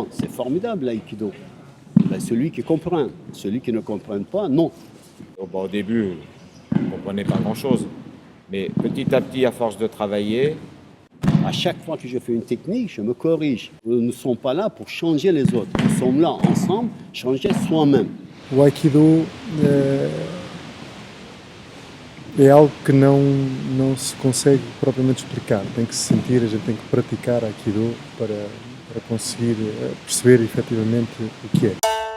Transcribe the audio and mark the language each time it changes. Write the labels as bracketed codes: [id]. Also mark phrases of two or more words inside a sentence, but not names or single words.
[fr] C'est formidable l'aïkido. Ben, celui qui comprend, celui qui ne comprend pas, non. Au début, je ne comprenais pas grand-chose. Mais petit à petit, à force de travailler, à chaque fois que je fais une technique, je me corrige. Nous ne sommes pas là pour changer les autres. Nous sommes là ensemble, changer soi-même. [pt] O Aikido é algo que não se consegue propriamente explicar. Tem que se sentir, a gente tem que praticar Aikido para conseguir perceber efetivamente o que é.